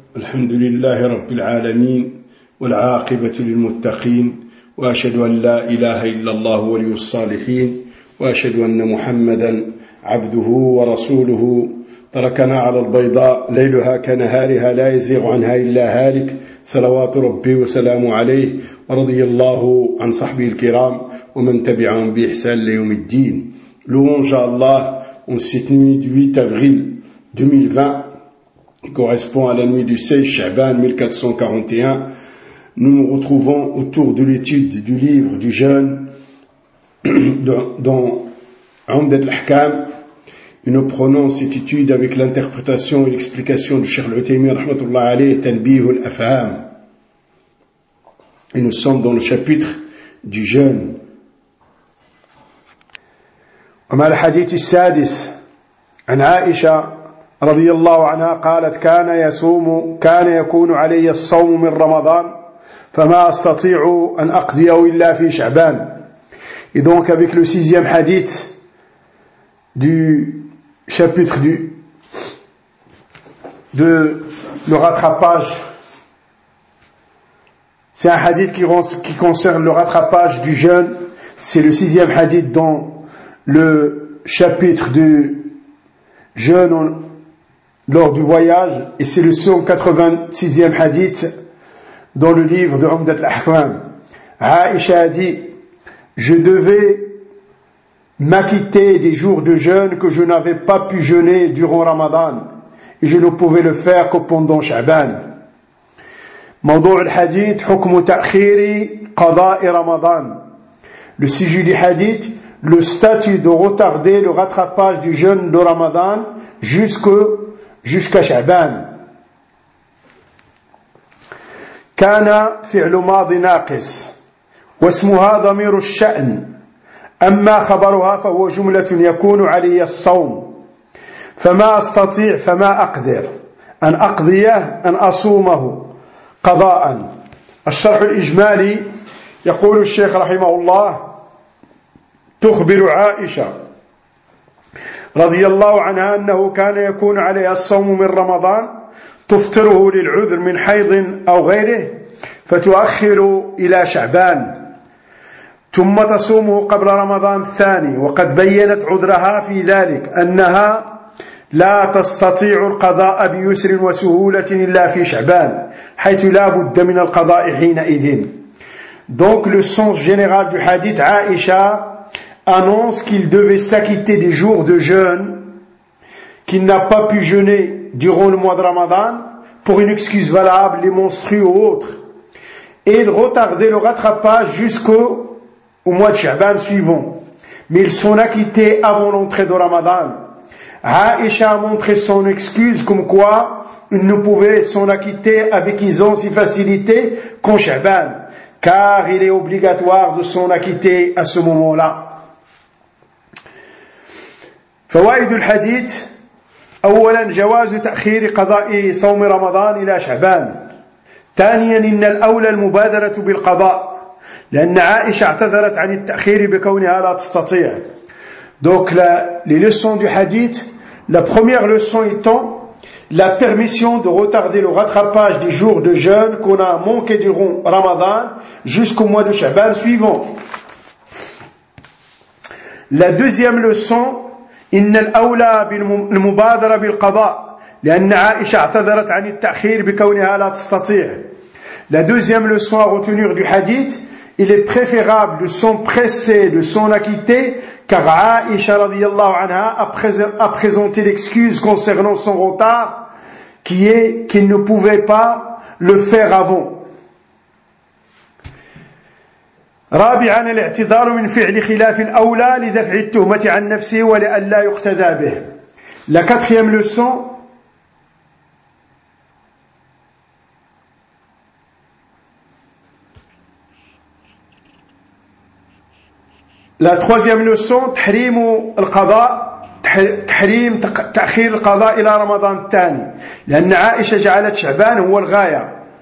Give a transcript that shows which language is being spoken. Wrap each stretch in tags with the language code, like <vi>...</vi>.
<ar>الحمد لله رب العالمين والعاقبة للمتقين، وأشهد أن لا إله إلا الله ولي الصالحين، وأشهد أن محمدا عبده ورسوله. تركنا على البيضاء ليلها كنهارها لا يزيغ عنها إلا هالك، صلوات ربي وسلامه عليه، ورضي الله عن صحبه الكرام ومن تبعهم بإحسان ليوم الدين. لون شاء الله ستنويت 8 أفريل 2020</ar> <fr>correspond à la nuit du 16 Shaban 1441. Nous nous retrouvons autour de l'étude du livre du jeûne dans Umdat al-Ahkam. Et nous prenons cette étude avec l'interprétation et l'explication du Cheikh Al-Uthaymeen</fr> <ar>rahmatullah alayhi,</ar> <fr>Tanbih al-Afham. Et nous sommes dans le chapitre du jeûne. Et dans le hadith</fr> <ar>السادس عن عائشة رضي الله عنها قالت كان يصوم كان يكون علي الصوم من رمضان فما استطيع ان اقضيه الا في شعبان.</ar> <fr>Et donc avec le sixième hadith du chapitre du de le rattrapage, c'est un hadith qui concerne le rattrapage du jeûne. C'est le sixième hadith dans le chapitre du jeûne lors du voyage, et c'est le 186e hadith dans le livre de Umdat al-Ahkam. Aïcha a dit, je devais m'acquitter des jours de jeûne que je n'avais pas pu jeûner durant Ramadan, et je ne pouvais le faire que pendant Sha'ban.</fr> <ar>Mawdou al-Hadith, hukm ta'khiri qada'i Ramadan.</ar> <fr>Le sujet du hadith, le statut de retarder le rattrapage du jeûne de Ramadan jusqu'à Sha'ban.</fr> <ar>كان فعل ماضي ناقص واسمها ضمير الشأن أما خبرها فهو جملة يكون علي الصوم فما أستطيع فما أقدر أن أقضيه أن أصومه قضاء. الشرح الإجمالي يقول الشيخ رحمه الله تخبر عائشة رضي الله عنها أنه كان يكون عليها الصوم من رمضان تفطره للعذر من حيض أو غيره فتؤخر إلى شعبان ثم تصومه قبل رمضان الثاني، وقد بينت عذرها في ذلك أنها لا تستطيع القضاء بيسر وسهولة إلا في شعبان حيث لا بد من القضاء حينئذ.</ar> <fr>Donc le sens général du hadith, Aïcha annonce qu'il devait s'acquitter des jours de jeûne qu'il n'a pas pu jeûner durant le mois de Ramadan pour une excuse valable, les menstrues ou autres. Et il retardait le rattrapage jusqu'au mois de Sha'ban suivant. Mais ils sont acquittés avant l'entrée de Ramadan. Aïcha a montré son excuse comme quoi il ne pouvait s'en acquitter avec aisance et facilité qu'en Sha'ban, car il est obligatoire de s'en acquitter à ce moment-là.</fr> <ar>فوائد الحديث أولا جواز تأخير قضاء صوم رمضان إلى شعبان. ثانيا إن الأولى المبادرة بالقضاء، لأن عائشة اعتذرت عن التأخير بكونها لا تستطيع.</ar> <fr>Donc les leçons du hadith, la première leçon étant la permission de retarder le rattrapage des jours de jeûne qu'on a manqué durant Ramadan jusqu'au mois de Sha'ban suivant. La deuxième leçon,</fr> <ar>إن الأولى بالمبادرة بالقضاء لأن عائشة اعتذرت عن التأخير بكونها لا تستطيع.</ar> <fr>La deuxième leçon à retenir du hadith, il est préférable de s'en presser, de s'en acquitter, car Aïcha</fr> <ar>radiyallahu anha</ar> <fr>a présenté l'excuse concernant son retard qui est qu'il ne pouvait pas le faire avant.</fr> <ar>رابعا الاعتذار من فعل خلاف الأولى لدفع التهمة عن نفسه ولئلا يقتدى به.</ar> <fr>La quatrième leçon, la troisième leçon,</fr> <ar>تحريم القضاء تحريم تأخير القضاء إلى رمضان الثاني لأن عائشة جعلت شعبان هو الغاية.</ar>